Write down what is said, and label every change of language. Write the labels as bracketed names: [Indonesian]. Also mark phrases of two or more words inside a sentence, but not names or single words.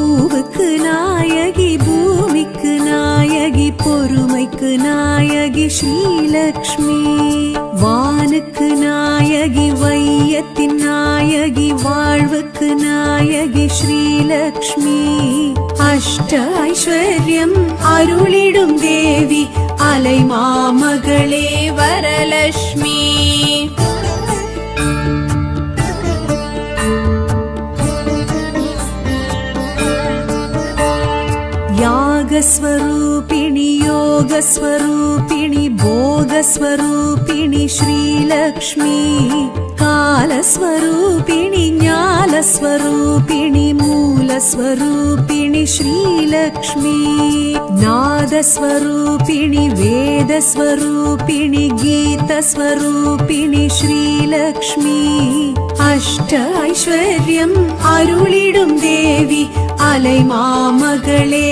[Tamil] பூவுக்கு நாயகி பூமிக்கு நாயகி பொறுமைக்கு நாயகி ஸ்ரீலக்ஷ்மி வானுக்கு நாயகி வையத்தின் நாயகி வாழ்வுக்கு நாயகி ஸ்ரீலக்ஷ்மி அஷ்ட ஐஸ்வர்யம் அருளிடும் தேவி அலை மாமகளே வரலக்ஷ்மி [Sanskrit] यागस्वरूपिणि योगस्वरूपिणि भोगस्वरूपिणि श्रीलक्ष्मी कालस्वरूपिणि ज्ञानस्वरूपिणि मूलस्वरूपिणि श्रीलक्ष्मी नादस्वरूपिणि वेदस्वरूपिणि गीतस्वरूपिणि श्रीलक्ष्मी [Tamil] அஷ்ட ஐஸ்வர்யம் அருளிடும் தேவி அலை மாமகளே